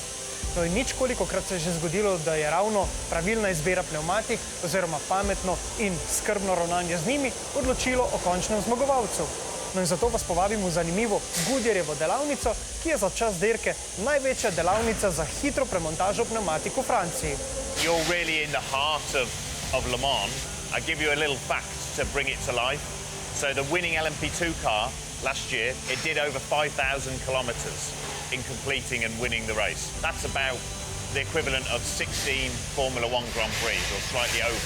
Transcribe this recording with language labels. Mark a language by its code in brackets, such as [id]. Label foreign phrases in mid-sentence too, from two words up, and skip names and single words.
[sl] No in ničkolikokrat se je že zgodilo, da je ravno pravilna izbira pnevmatik oziroma pametno in skrbno ravnanje z njimi odločilo o končnem zmagovalcu. No in zato vas povabim v zanimivo Goodyearjevo delavnico, ki je za čas dirke največja delavnica za hitro premontažo pnevmatik v Franciji. [en] You're really in the heart of Le Mans. I give you a little fact to bring it to life. So the winning LMP2 car last year, it did over 5,000 kilometers in completing and winning the race. That's about the equivalent of 16 Formula One Grand Prix, or slightly over.